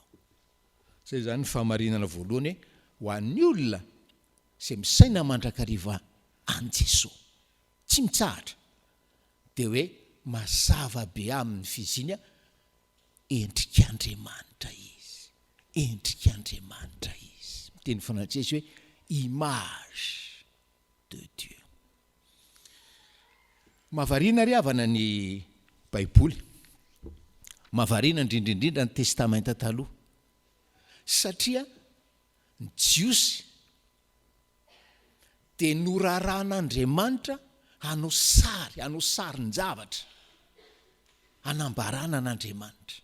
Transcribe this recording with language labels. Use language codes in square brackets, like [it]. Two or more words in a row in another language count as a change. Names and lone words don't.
[mg] Zay zany fahamarinana voalohany ho an'ny olona zay misaina Mandrakariva an Jesoa, tsy mitsahatra, dia hoe mazava be amin'ny fiziny endrik'Andriamanitra izy, endrik'Andriamanitra izy. Miteny frantsesy hoe [fr] image de Dieu. [mg] Mahavariana ry havana ny baiboly, mahavariana indrindraindrindra ny testamenta taloha, satria ny jiosy dia norarahan'Andriamanitra hanao sarin-javatra hanambarana an'Andriamanitra.